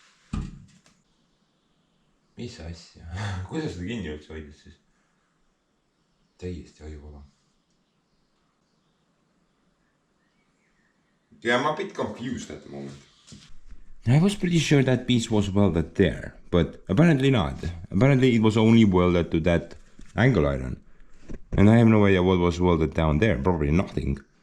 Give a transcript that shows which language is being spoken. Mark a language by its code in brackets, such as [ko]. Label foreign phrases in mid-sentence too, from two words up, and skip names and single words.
[et] Mis asja? Kuidas seda kinni üldse hoidis siis? Täiesti ajuvaba. [en] Yeah, I'm a bit confused at the moment. I was pretty sure that piece was welded there, but apparently not. Apparently it was only welded to that angle iron. And I have no idea what was welded down there, probably nothing.